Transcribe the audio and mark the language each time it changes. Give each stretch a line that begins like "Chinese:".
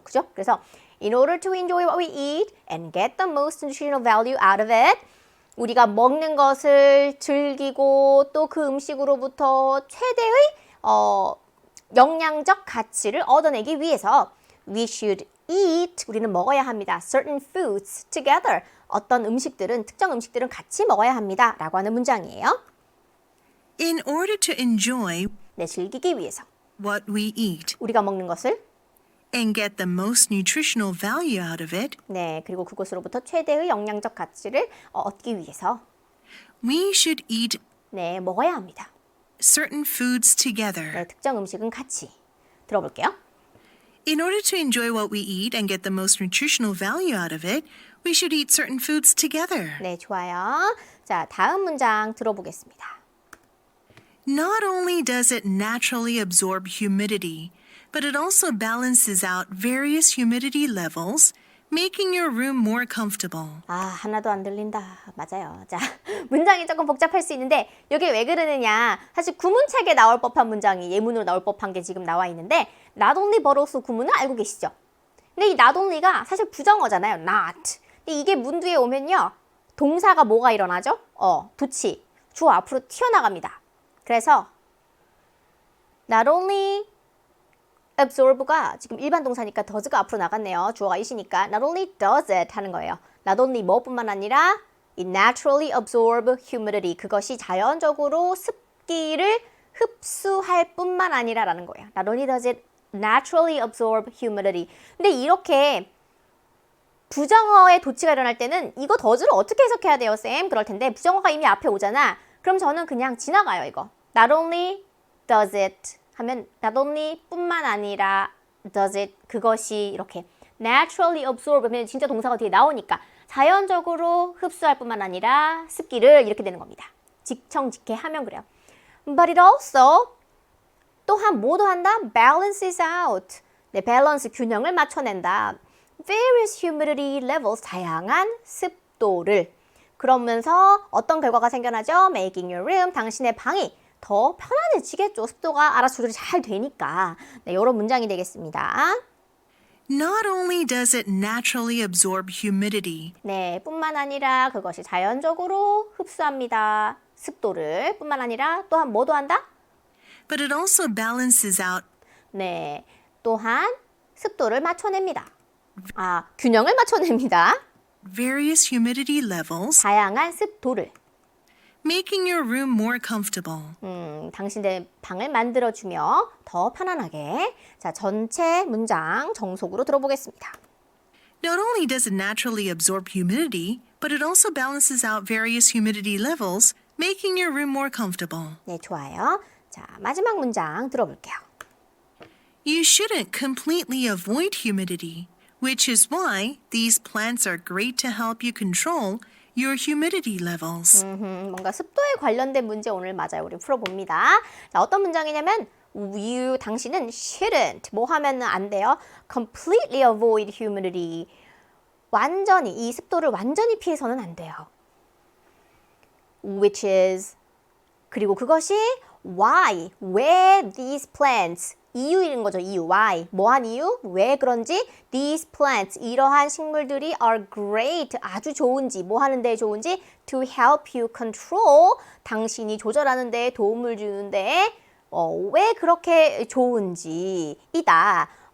Korean: 그죠?
English: 그래서 in order to enjoy what we eat and get the most nutritional value out of it
Korean: 우리가 먹는 것을 즐기고 또 그 음식으로부터 최대의 영양적 가치를 얻어내기 위해서
English: we should eat
Korean: 우리는 먹어야 합니다.
English: certain foods together
Korean: 어떤 음식들은 특정 음식들은 같이 먹어야 합니다. 라고 하는 문장이에요.
English: In order to enjoy
Korean: 네, 즐기기 위해서
English: what we eat
Korean: 우리가 먹는 것을
English: and get the most nutritional value out of it,
Korean: 네, 그리고 그것으로부터 최대의 영양적 가치를 얻기 위해서
English: we should eat
Korean: 네, 먹어야 합니다.
English: certain foods together.
Korean: 네, 특정 음식은 같이 들어볼게요.
English: In order to enjoy what we eat and get the most nutritional value out of it, we should eat certain foods together.
Korean: 네, 좋아요. 자, 다음 문장 들어보겠습니다.
English: Not only does it naturally absorb humidity, but it also balances out various humidity levels, making your room more comfortable.
Korean: 아, 하나도 안 들린다. 맞아요. 자, 문장이 조금 복잡할 수 있는데 여기 왜 그러느냐. 사실 구문책에 나올 법한 문장이 예문으로 나올 법한 게 지금 나와 있는데
English: not only but also
Korean: 구문은 알고 계시죠? 근데 이
English: not only
Korean: 가 사실 부정어잖아요. not. 근데 이게 문 뒤에 오면요. 동사가 뭐가 일어나죠? 도치. 주어 앞으로 튀어나갑니다. 그래서
English: not only absorb
Korean: 가 지금 일반 동사니까 does가 앞으로 나갔네요.
English: 주어가 is이니까 not only does it
Korean: 하는 거예요.
English: not only
Korean: 뭐뿐만 아니라
English: it naturally absorb humidity.
Korean: 그것이 자연적으로 습기를 흡수할 뿐만 아니라 라는 거예요.
English: not only does it naturally absorb humidity.
Korean: 근데 이렇게 부정어의 도치가 일어날 때는 이거 does를 어떻게 해석해야 돼요, 쌤? 그럴 텐데 부정어가 이미 앞에 오잖아. 그럼 저는 그냥 지나가요, 이거.
English: Not only does it
Korean: 하면 not only 뿐만 아니라 does it 그것이 이렇게
English: naturally absorb
Korean: 하면 진짜 동사가 뒤에 나오니까 자연적으로 흡수할 뿐만 아니라 습기를 이렇게 되는 겁니다. 직청직해 하면 그래요.
English: But it also
Korean: 또한 뭐도 한다?
English: Balances out.
Korean: 네, 밸런스 균형을 맞춰낸다.
English: Various humidity levels
Korean: 다양한 습도를 그러면서 어떤 결과가 생겨나죠?
English: Making your room
Korean: 당신의 방이 더 편안해지겠죠. 습도가 알아서 조절이 잘 되니까. 네, 이런 문장이 되겠습니다.
English: Not only does it naturally absorb humidity,
Korean: 네, 뿐만 아니라 그것이 자연적으로 흡수합니다. 습도를 뿐만 아니라 또한 뭐도 한다?
English: but it also balances out
Korean: 네, 또한 습도를 맞춰냅니다. 균형을 맞춰냅니다.
English: various humidity levels,
Korean: 다양한 습도를.
English: making your room more comfortable.
Korean: 당신의 방을 만들어주며 더 편안하게. 자, 전체 문장 정속으로 들어보겠습니다.
English: Not only does it naturally absorb humidity, but it also balances out various humidity levels, making your room more comfortable.
Korean: 네, 좋아요. 자, 마지막 문장 들어볼게요.
English: You shouldn't completely avoid humidity, which is why these plants are great to help you control your humidity levels.
Korean: 뭔가 습도에 관련된 문제 오늘 맞아요. 우리 풀어봅니다. 자, 어떤 문장이냐면 you, 당신은
English: shouldn't,
Korean: 뭐 하면 안 돼요?
English: completely avoid humidity.
Korean: 완전히, 이 습도를 완전히 피해서는 안 돼요.
English: which is,
Korean: 그리고 그것이 why, 왜
English: these plants,
Korean: 이유인 거죠. 이유, why, 뭐한 이유, 왜 그런지
English: these plants,
Korean: 이러한 식물들이
English: are great,
Korean: 아주 좋은지, 뭐 하는 데 좋은지
English: to help you control,
Korean: 당신이 조절하는 데 도움을 주는데 왜 그렇게 좋은지 이다.